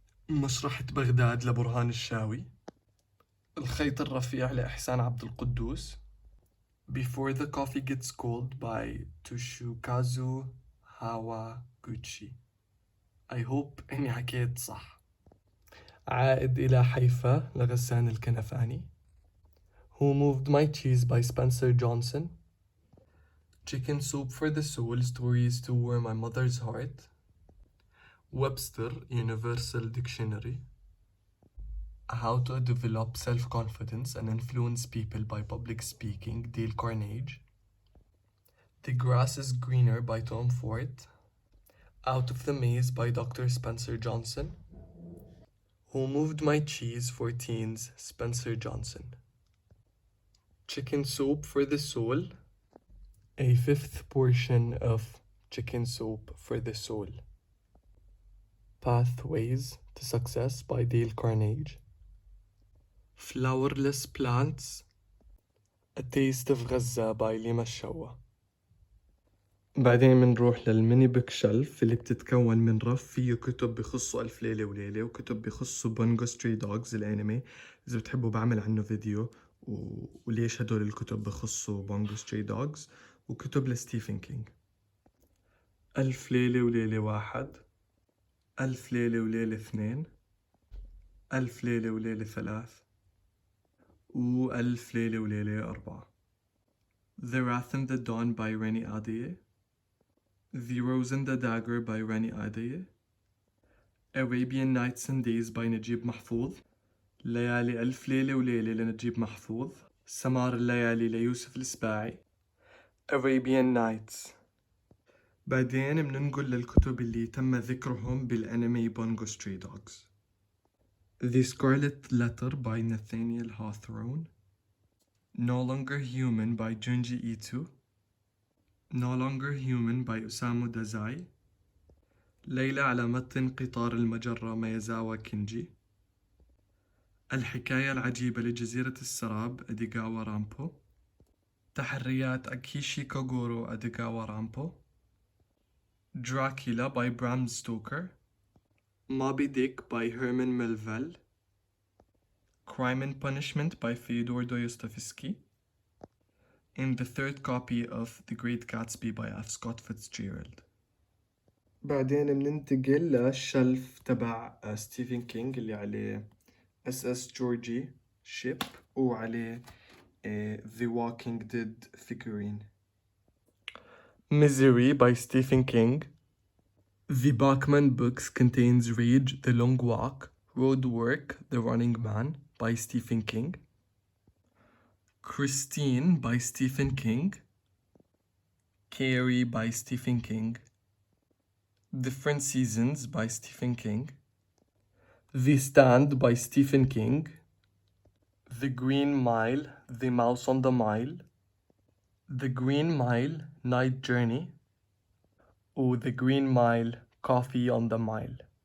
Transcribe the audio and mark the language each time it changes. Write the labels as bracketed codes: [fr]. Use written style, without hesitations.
[ar] مشرحة بغداد لبرهان الشاوي. الخيط الرفيع لإحسان عبد القدوس. [en] Before the Coffee Gets Cold by Toshikazu Hawaguchi. I hope [ar] إني حكيت صح. عائد إلى حيفا لغسان الكنفاني. [en] Who Moved My Cheese by Spencer Johnson. Chicken Soup for the Soul, Stories to Warm My Mother's Heart. Webster Universal Dictionary. How to Develop Self-Confidence and Influence People by Public Speaking, Dale Carnegie. The Grass is Greener by Tom Ford. Out of the Maze by Dr. Spencer Johnson. Who Moved My Cheese for Teens, Spencer Johnson. Chicken Soup for the Soul. A fifth portion of Chicken Soup for the Soul. Pathways to Success by Dale Carnegie. Flowerless Plants. A Taste of Gaza by Lima الشوا. [ar] بعدين بنروح للميني بوك شلف اللي بتتكون من رف فيه كتب بخصوا ألف ليلة وليلة وكتب بخصوا بونجو ستري دوغز الأنمي. إذا بتحبوا بعمل عنه فيديو وليش هدول الكتب بخصوا بونجو ستري دوغز. وكتب لستيفن كينج. ألف ليلة وليلة 1. ألف ليلة وليلة 2. ألف ليلة وليلة 3. وألف ليلة وليلة 4. [en] The Wrath and the Dawn by Reni Adeye. The Rose and the Dagger by Reni Adeye. Arabian Nights and Days by نجيب محفوظ. [ar] ليالي ألف ليلة وليلة لنجيب محفوظ. سمار الليالي ليوسف السباعي. [en] Arabian Nights. [ar] بعدين بننقل للكتب اللي تم ذكرهم بالأنمي بونجو ستري دوغز. [en] The Scarlet Letter by Nathaniel Hawthorne. No Longer Human by Junji Ito. No Longer Human by Osamu Dazai. [ar] ليلة على متن قطار المجرة ميازاوا كينجي. الحكاية العجيبة لجزيرة السراب أديغاوا رامبو. تحريات أكيشي كوغورو أديغاوا رامبو. دراكولا by برام ستوكر. [en] Moby Dick by Herman Melville. Crime and Punishment by Fyodor Dostoevsky. And the third copy of The Great Gatsby by F. Scott Fitzgerald. [ar] بعدين بننتقل للشلف تبع ستيفن كينج اللي عليه SS جورجي شيب وعليه [en] The Walking Dead figurine. Misery by Stephen King. The Bachman books contains Rage, The Long Walk, Road Work, The Running Man by Stephen King. Christine by Stephen King. Carrie by Stephen King, Different Seasons by Stephen King, The Stand by Stephen King, The Green Mile, The Mouse on the Mile, The Green Mile, Night Journey, or The Green Mile, Coffee on the Mile.